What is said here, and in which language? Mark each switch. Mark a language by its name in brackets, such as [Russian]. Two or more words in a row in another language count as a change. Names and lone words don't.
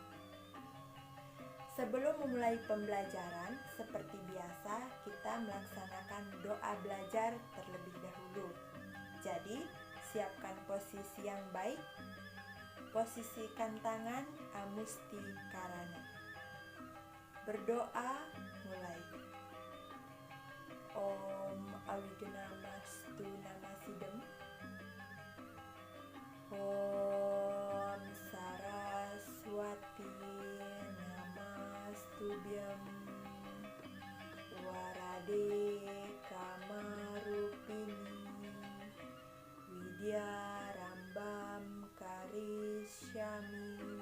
[Indonesian] Sebelum memulai pembelajaran, seperti biasa kita melaksanakan doa belajar terlebih dahulu. Jadi, siapkan posisi yang baik, posisikan tangan [Sanskrit] amusti karana. [Indonesian] Berdoa mulai. [Sanskrit] Om Awignamastu Namasidam. Om Saraswati Namastubhyam. Warade Kamarupini Widya Rambam Karishyami.